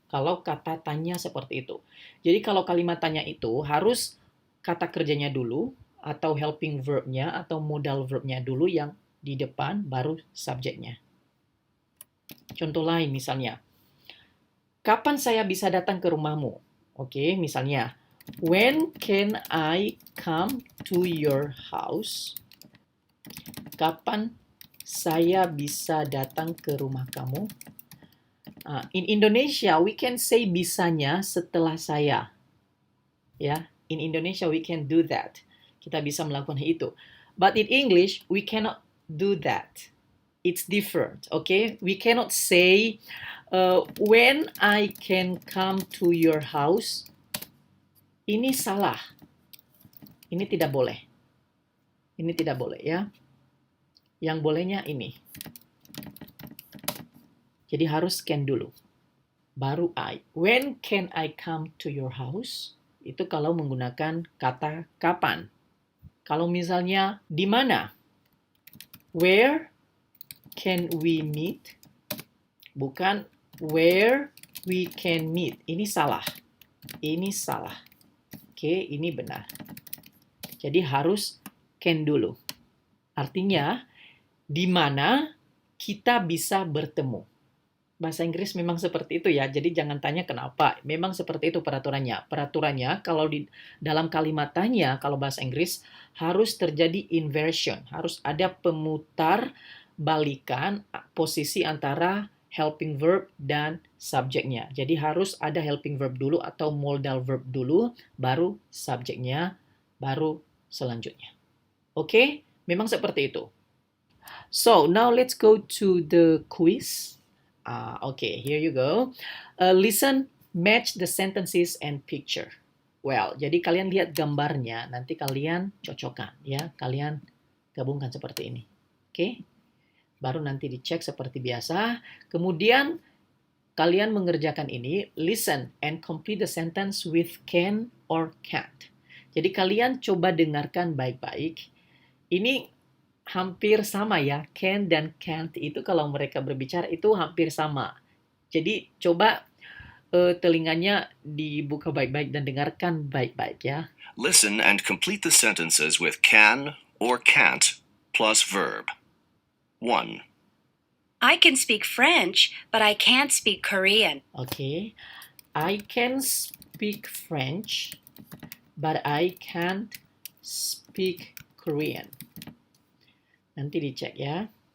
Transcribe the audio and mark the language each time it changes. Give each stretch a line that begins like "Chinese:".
Indonesian: Kalau kata tanya seperti itu. Jadi kalau kalimat tanya itu harus kata kerjanya dulu, atau helping verb-nya, atau modal verb-nya dulu yang di depan, baru subjeknya. Contoh lain misalnya, kapan saya bisa datang ke rumahmu?
English: Oke, misalnya, when can I come to your house?
Indonesian: Kapan saya bisa datang ke rumah kamu?
English: In Indonesia, we can say
Indonesian: bisanya setelah saya.
English: Ya, in Indonesia we can do that.
Indonesian: Kita bisa melakukan itu.
English: But in English, we cannot do that. It's different, okay? We cannot say, when I can come to your house.
Indonesian: Ini salah. Ini tidak boleh. Ini tidak boleh, ya. Yang bolehnya ini. Jadi harus can dulu. Baru I.
English: When can I come to your house?
Indonesian: Itu kalau menggunakan kata kapan. Kalau misalnya di mana?
English: Where can we meet?
Indonesian: bukan
English: where we can meet.
Indonesian: Ini salah. Ini salah. Oke, ini benar. Jadi harus can dulu. Artinya, di mana kita bisa bertemu. Bahasa Inggris memang seperti itu ya, jadi jangan tanya kenapa. Memang seperti itu peraturannya. Peraturannya kalau di dalam kalimat tanya, kalau bahasa Inggris harus terjadi inversion, harus ada pemutar balikan posisi antara helping verb dan subjeknya. Jadi harus ada helping verb dulu atau modal verb dulu, baru subjeknya, baru selanjutnya. Oke? Memang seperti itu.
English: So, now let's go to the quiz. Okay, here you go. Listen, match the sentences and picture.
Indonesian: Well, jadi kalian lihat gambarnya, nanti kalian cocokkan ya. Kalian gabungkan seperti ini. Oke? Baru nanti dicek seperti biasa. Kemudian kalian mengerjakan ini,
English: listen and complete the sentence with can or can't.
Indonesian: Jadi kalian coba dengarkan baik-baik. Ini hampir sama ya, can dan can't itu kalau mereka berbicara itu hampir sama. Jadi coba telinganya dibuka baik-baik dan dengarkan baik-baik ya.
English: Listen and complete the sentences with can or can't plus verb. 1. I can speak French, but I can't speak Korean. Okay. I can speak French, but I can't speak Korean.
Indonesian: Nanti dicek ya.